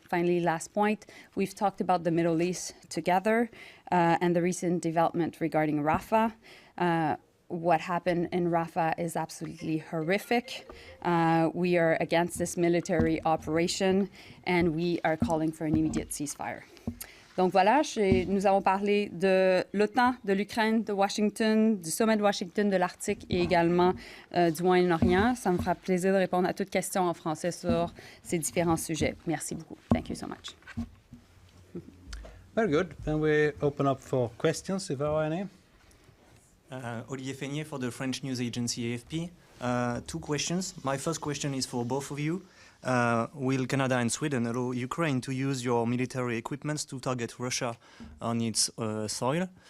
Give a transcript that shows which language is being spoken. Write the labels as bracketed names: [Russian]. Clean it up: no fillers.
[English] Finally, last point, we've talked about the Middle East together and the recent development regarding Rafah. What happened in Rafah is absolutely horrific. We are against this military operation, and we are calling for an immediate ceasefire. [French] Donc voilà, nous avons parlé de l'OTAN, de l'Ukraine, de Washington, du sommet de Washington, de l'Arctique et également du Moyen-Orient. Ça me fera plaisir de répondre à toutes questions en français sur ces différents sujets. Merci beaucoup. [English] Thank you so much. Very good. Then we open up for questions, if there are any. Olivier Feignet for the French news agency AFP. Two questions. My first question is for both of you. Will Canada and Sweden allow Ukraine to use your military equipment to target Russia on its soil?